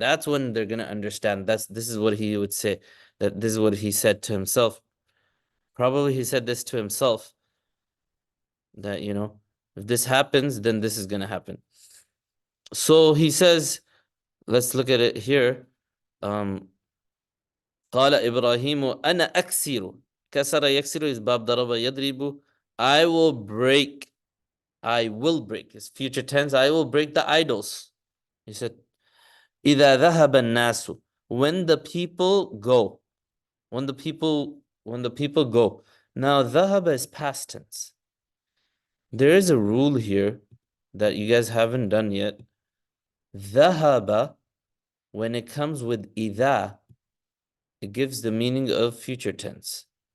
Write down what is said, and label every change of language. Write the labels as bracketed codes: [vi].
[en] That's when they're gonna understand. This is what he would say. That this is what he said to himself. Probably he said this to himself. That if this happens, then this is gonna happen. So he says, let's look at it here. [ar] قال إبراهيم أنا أكسر. كسر يكسر is باب ضرب يضرب. [en] I will break. It's future tense. I will break the idols. He said, [ar] إذا ذهب الناس. [en] When the people go. When the people go. Now, ذهب is past tense. There is a rule here that you guys haven't done yet. ذهب, when it comes with إذا, it gives the meaning of future tense.